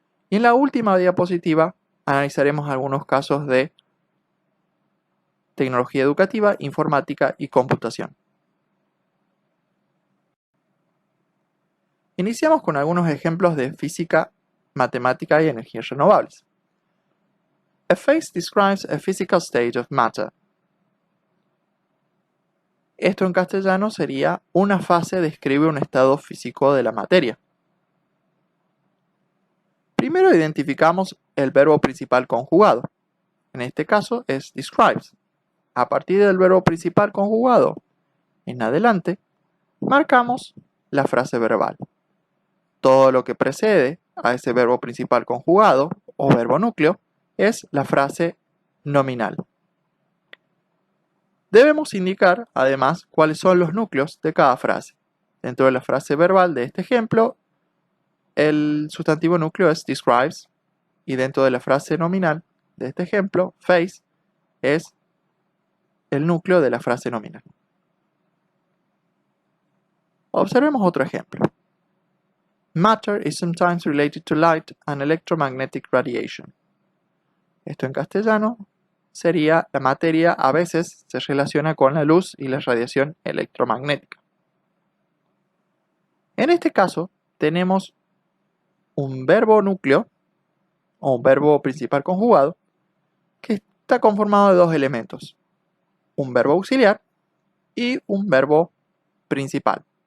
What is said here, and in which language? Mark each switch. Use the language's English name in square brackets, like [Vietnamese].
[Spanish] Y en la última diapositiva analizaremos algunos casos de tecnología educativa, informática y computación. Iniciamos con algunos ejemplos de física, matemática y energías renovables. [English] A phase describes a physical state of matter. [Spanish] Esto en castellano sería una fase describe un estado físico de la materia. Primero identificamos el verbo principal conjugado. En este caso es describes. A partir del verbo principal conjugado en adelante, marcamos la frase verbal. Todo lo que precede a ese verbo principal conjugado o verbo núcleo es la frase nominal. Debemos indicar, además, cuáles son los núcleos de cada frase. Dentro de la frase verbal de este ejemplo, el sustantivo núcleo es describes y dentro de la frase nominal de este ejemplo, phase, es el núcleo de la frase nominal. Observemos otro ejemplo. [English] Matter is sometimes related to light and electromagnetic radiation. [Spanish] Esto en castellano sería la materia a veces se relaciona con la luz y la radiación electromagnética. En este caso tenemos un verbo núcleo o un verbo principal conjugado que está conformado de dos elementos, un verbo auxiliar y un verbo principal.